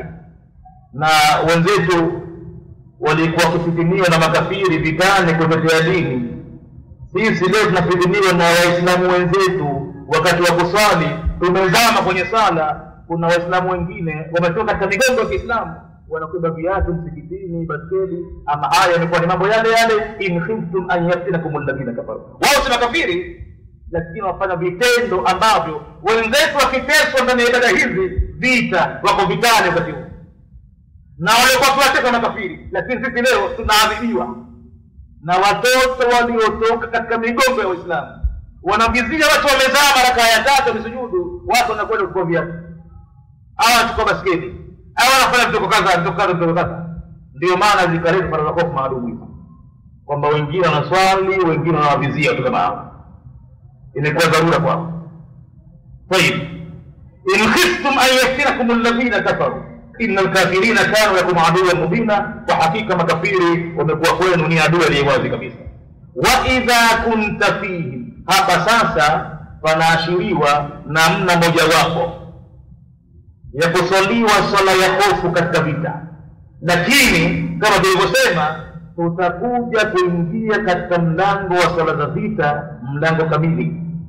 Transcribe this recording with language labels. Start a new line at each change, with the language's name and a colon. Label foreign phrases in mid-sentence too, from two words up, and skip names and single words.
Swahili: Na wenzetu walikuwa kufitiniwa na makafiri vitani kutetea dini. Sisi leo tunafitiniwa na Waislamu wenzetu wakati wa kuswali, tumezama kwenye sala. Kuna Waislamu wengine wametoka katika migongo ya Kiislamu, wanakuba viatu msikitini, baskeli. Ama haya yamekuwa ni mambo yale yale,
Arabic: إن خفتم أن يفتنكم الذين كفروا.
Swahili: Wao si makafiri, lakini wafanya vitendo ambavyo wenzetu wakiteswa ndani ya ibada hizi vita, wako vitani wakati huo. Na wale kwa kuwateka makafiri, lakini sisi leo tunaadhibiwa na watoto waliotoka katika migongo ya Waislamu. Wanavizia watu wamezama rakaa ya 3 misujudu, watu wanakwenda kuchukua viatu. Hawa chukua baskeli, hawa wanafanya vitu kadha. Ndio maana zikareta faraza hofu maalum hivi, kwamba wengine wanaswali, wengine wanavizia tu kama hao. Imekuwa dharura kwao. Tayeb,
Arabic: إن خفتم أن يفتنكم الذين كفروا إن الكافرين كانوا لكم عدوا مبينا,
Swahili: wa hakika makafiri wamekuwa kwenu ni adui aliyewazi kabisa.
Arabic: وإذا كنت فيه,
Swahili: hapa sasa panaashiriwa namna mojawapo ya kusaliwa swala ya hofu katika vita. Lakini kama tulivyosema, tutakuja kuingia katika mlango wa swala za vita, mlango kamili.